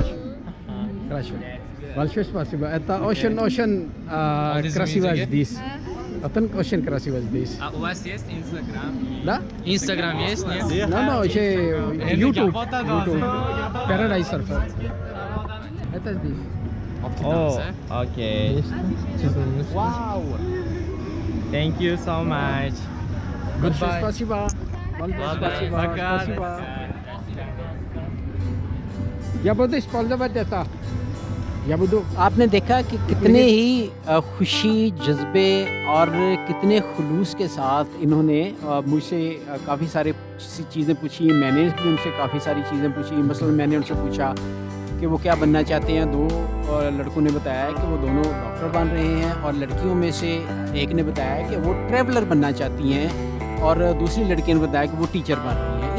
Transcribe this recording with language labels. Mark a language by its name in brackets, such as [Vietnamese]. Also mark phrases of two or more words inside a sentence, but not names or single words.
[Russian] Хорошо. Большое спасибо. Это очень красиво здесь. Это очень красиво здесь. А у вас есть Инстаграм? Да? Инстаграм есть, нет? [English] No, YouTube. Paradise Surfer. [Russian] Это здесь. [English] Oh, Okay. Wow. Thank you so much. [Russian] Большое [English] Goodbye. [Russian] спасибо. Большое спасибо. Пока. Спасибо. Я буду использовать это. Я буду. [Urdu] آپ نے دیکھا کہ کتنے ہی خوشی جذبے اور کتنے خلوص کے ساتھ انہوں نے مجھ سے کافی سارے چیزیں پوچھی، میں نے بھی ان سے کافی ساری چیزیں پوچھی. مثلاً میں نے ان سے پوچھا کہ وہ کیا بننا چاہتے ہیں. دو لڑکوں نے بتایا کہ وہ دونوں ڈاکٹر بن رہے ہیں اور لڑکیوں میں سے ایک نے بتایا کہ وہ ٹریولر بننا چاہتی ہیں اور دوسری لڑکی نے بتایا کہ وہ ٹیچر بن رہی ہیں.